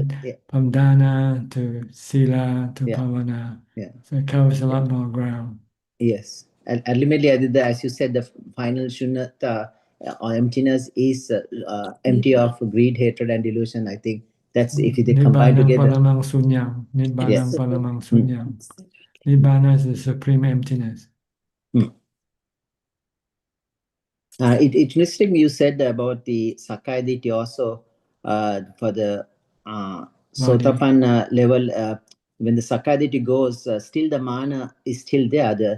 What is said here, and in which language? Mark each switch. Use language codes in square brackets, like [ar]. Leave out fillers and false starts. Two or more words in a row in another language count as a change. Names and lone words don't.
[en] From dana to sila to bhavana. Yeah. So it covers a lot more ground. Yes. And ultimately, as you said, the final shunyata or emptiness is empty of greed, hatred, and delusion. I think that's if they combine together. [pi] Paramang sunyam. Nibbanam paramang sunyam. [en] Nibbana is the supreme emptiness. It's interesting you said about the [pi] Sakkaya Ditthi [en] also for the Sotapanna level. When the [pi] Sakkaya Ditthi [en] goes, still the mana is still there.